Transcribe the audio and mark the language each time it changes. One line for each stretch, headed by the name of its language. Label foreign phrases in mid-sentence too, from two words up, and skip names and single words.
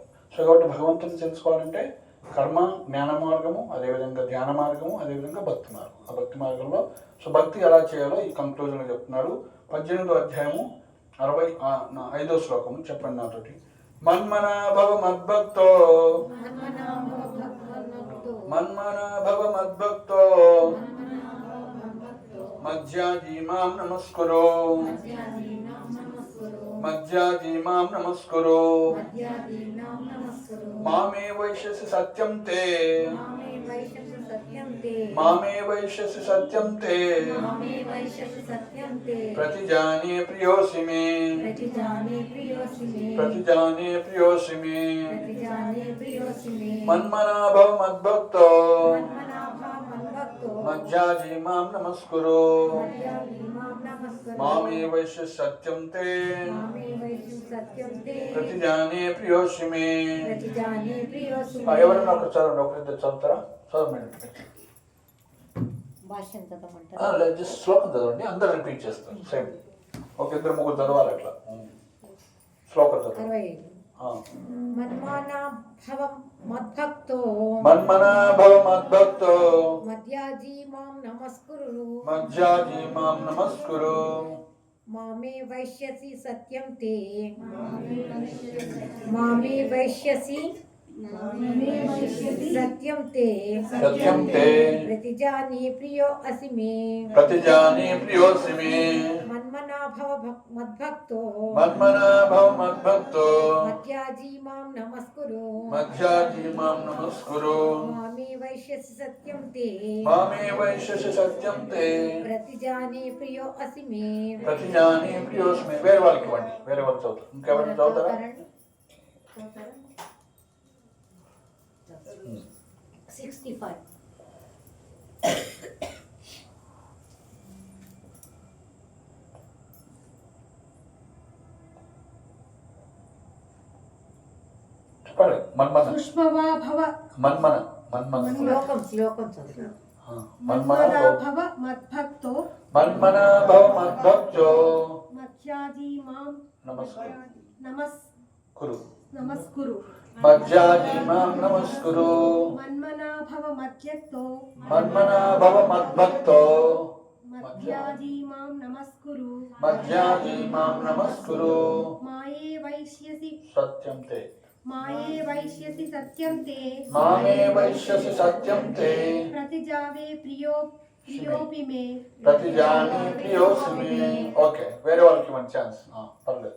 Telugu: సో కాబట్టి భగవంతుడిని తెలుసుకోవాలంటే కర్మ, జ్ఞాన మార్గము, అదేవిధంగా ధ్యాన మార్గము, అదేవిధంగా భక్తి మార్గం. ఆ భక్తి మార్గంలో సో భక్తి ఎలా చేయాలో ఈ కంక్లూజన్లో చెప్తున్నారు. 18వ అధ్యాయము 65వ శ్లోకము చెప్పండి నాతోటి.
Sanskrit: మన్మనా భవ మద్భక్తో, మన్మనా భవ మద్భక్తో మధ్యాజీ మాం నమస్కురు, మధ్యాజీ మాం నమస్కురు. మామే వైశ్యసి సత్యం తే, మామే వైశ్యసి సత్యం తే ప్రతిజానే ప్రియోసి మే, ప్రతిజానే ప్రియోసి మే. మన్మనా భవ మద్భక్తో మధ్యాజీ మాం నమస్కురు, మామే వైశ్యసి సత్యం తే ప్రతిజానే ప్రియోసి మే.
Telugu: ఎవరైనా ఒక చదవండి, ఒకరిద్దరు చదువుతారా? చదవండి. జస్ట్ శ్లోకం చదవండి, అందరు రిపీట్ చేస్తారు సేమ్. ఒక 2-3 చదవాలి అట్లా. శ్లోకం చదవండి.
Sanskrit: మన్మనా భవ మద్భక్తో, మన్మనా భవ మద్భక్తో మధ్యాజీ మాం నమస్కురు, మధ్యాజీ మాం నమస్కురు. మామే వైశ్యసి సత్యం తే, మామే వైశ్యసి సత్యం తే సత్యం తే ప్రతిజానే ప్రియో అసి మే, ప్రతిజానే ప్రియోసి మే. మన్మనా భవ మద్భక్తో, మన్మనా భవ మద్భక్తో మధ్యాజీ మాం నమస్కురు, మధ్యాజీ మాం నమస్కురు. మామే వైశ్యసి సత్యం తే, మామే వైశ్యసి సత్యం తే ప్రతిజానే ప్రియో అసి మే. ప్రతిజానే ప్రియోసి మే.
Telugu: వేరే వాళ్ళకి ఇవ్వండి, వేరే వాళ్ళు చదువుతారు. ఇంకెవరైనా చదువుతారా? 65. చెప్పండి. మన్మన
Sanskrit: పుష్పవా భవ, మన్మన మన్మన
Telugu: శ్లోకం చదువు.
Sanskrit: మన్మనా భవ మద్భక్తో, మన్మనా భవ మద్భక్తో మధ్యాజీ మాం నమస్కురు, నమస్కురు. మధ్యాజీ మాం నమస్కురు. మన్మనా భవ మధ్యక్తో, మన్మనా భవ మద్భక్తో మధ్యాజీ మాం నమస్కురు, మధ్యాజీ మాం నమస్కురు. మాయే వైశ్యసి సత్యం తే, మాయే వైశ్యసి సత్యం తే మామే వైశ్యసి సత్యం తే ప్రతిజావే ప్రియోపి మే, ప్రతిజానే ప్రియోసి మే.
Telugu: ఓకే, వేరే వాళ్ళకి మంచి ఛాన్స్. పర్లేదు.